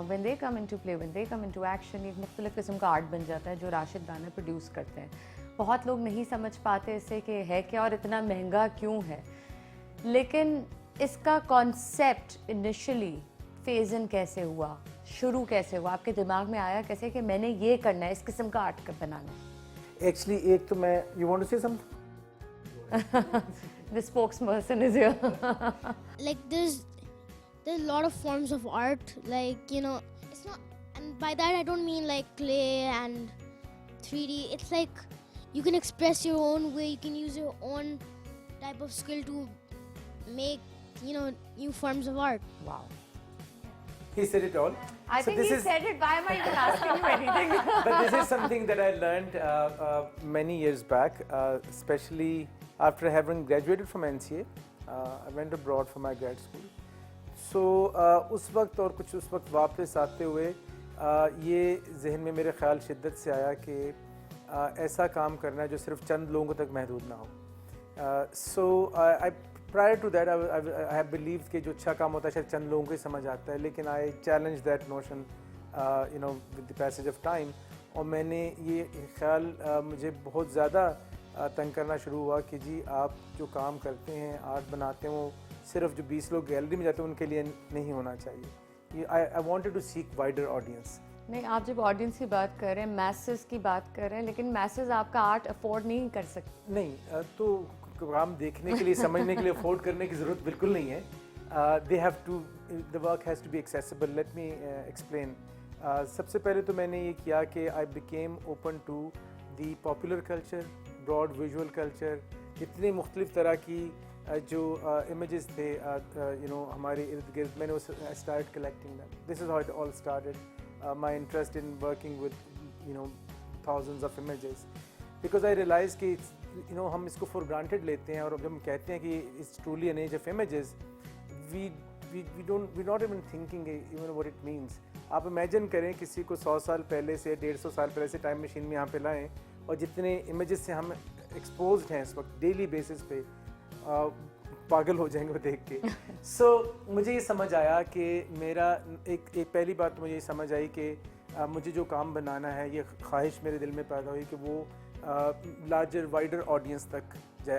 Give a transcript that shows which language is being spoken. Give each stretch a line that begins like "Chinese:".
English: Now when they come into play, when they come into action,
Urdu: ایک مختلف قسم کا آرٹ بن جاتا ہے جو راشد دانا پروڈیوس کرتے ہیں. بہت لوگ نہیں سمجھ پاتے اسے کہ ہے کیا اور اتنا مہنگا کیوں ہے, لیکن اس کا کانسیپٹ انیشلی فیز ان کیسے ہوا, شروع کیسے ہوا, آپ کے دماغ میں آیا کیسے کہ میں نے یہ کرنا ہے, اس قسم کا آرٹ بنانا ہے؟
English: Actually,
Urdu: ایک تو میں
English: you want to say something? The spokesperson is here. Like there's a lot of forms of art, like it's not, and by that I don't mean like clay and 3D. It's like you can express your own way, you can use your own type of skill to make new forms of art. Wow. He said it all. I think he said it. Why am I even asking you anything? But this is something that I learned many years back, especially after having graduated from NCA. I went abroad for my grad school.
Urdu: So اس وقت اور کچھ اس وقت واپس آتے ہوئے یہ ذہن میں میرے خیال شدت سے آیا کہ ایسا کام کرنا ہے جو صرف چند لوگوں تک محدود نہ ہو.
English: So prior to that I have believed
Urdu: کہ جو اچھا کام ہوتا ہے شاید چند لوگوں کو ہی سمجھ آتا ہے, لیکن
English: I challenged that notion with the passage of time.
Urdu: اور میں نے یہ خیال مجھے بہت زیادہ تنگ کرنا شروع ہوا کہ جی آپ جو کام کرتے ہیں, آرٹ بناتے ہیں, وہ صرف جو 20 لوگ گیلری میں جاتے ہیں ان کے لیے نہیں ہونا چاہیے.
English: I wanted to seek wider audience.
Urdu: نہیں, آپ جب آڈینس کی بات کر رہے ہیں, میسز کی بات کر رہے ہیں, لیکن میسز آپ کا آرٹ افورڈ نہیں کر سکتے. نہیں, تو کام دیکھنے کے لیے, سمجھنے کے لیے افورڈ کرنے کی ضرورت بالکل نہیں ہے.
English: They have to, the work has to be accessible. Let me explain.
Urdu: سب سے پہلے تو میں نے یہ کیا کہ
English: I became open to the popular culture, broad visual culture,
Urdu: اتنے مختلف طرح کی جو امیجز تھے ہمارے ارد گرد, میں نے
English: started collecting them. This is how it all started. My interest in working with thousands of images, because I realized
Urdu: کہ ہم اس کو
English: for granted
Urdu: لیتے ہیں, اور جب ہم کہتے ہیں کہ
English: it's truly an age of images, we're not even thinking even what it means.
Urdu: آپ امیجن کریں کسی کو 100 سال پہلے سے 150 سال پہلے سے ٹائم مشین میں یہاں پہ لائیں, اور جتنے امیجز سے ہم ایکسپوزڈ ہیں اس وقت ڈیلی بیسس پہ, پاگل ہو جائیں گے وہ دیکھ کے. سو مجھے یہ سمجھ آیا کہ میرا ایک پہلی بات مجھے یہ سمجھ آئی کہ مجھے جو کام بنانا ہے, یہ خواہش میرے دل میں پیدا ہوئی کہ وہ لارجر وائڈر آڈینس تک جائے.